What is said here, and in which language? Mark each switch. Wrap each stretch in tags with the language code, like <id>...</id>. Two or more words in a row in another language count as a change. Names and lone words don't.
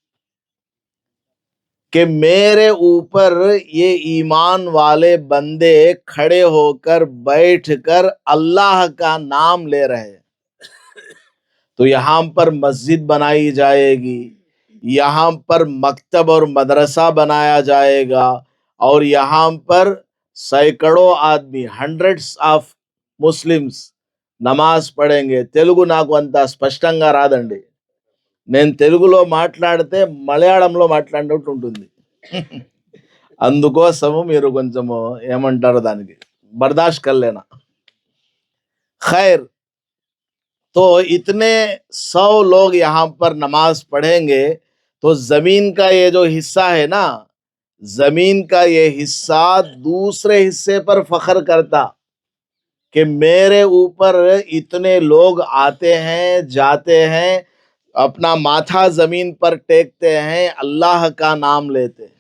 <ur>کہ میرے اوپر یہ ایمان والے بندے کھڑے ہو کر بیٹھ کر اللہ کا نام لے رہے ہیں۔ تو یہاں پر مسجد بنائی جائے گی، یہاں پر مکتب اور مدرسہ بنایا جائے گا، اور یہاں پر سینکڑوں آدمی،</ur> <en>hundreds of Muslims</en> <ur>نماز پڑھیں گے.</ur> <te>తెలుగు నాకు అంత స్పష్టంగా రాదండి, నేను తెలుగులో మాట్లాడితే మలయాళంలో మాట్లాడినట్టు ఉంటుంది, అందుకోసము మీరు కొంచెము ఏమంటారు దానికి</te> <ur>برداشت کر لینا. ఖైర్، تو اتنے 100 لوگ یہاں پر نماز پڑھیں گے، تو زمین کا یہ جو حصہ ہے نا، زمین کا یہ حصہ دوسرے حصے پر فخر کرتا کہ میرے اوپر اتنے لوگ آتے ہیں جاتے ہیں، اپنا ماتھا زمین پر ٹیکتے ہیں، اللہ کا نام لیتے ہیں۔</ur>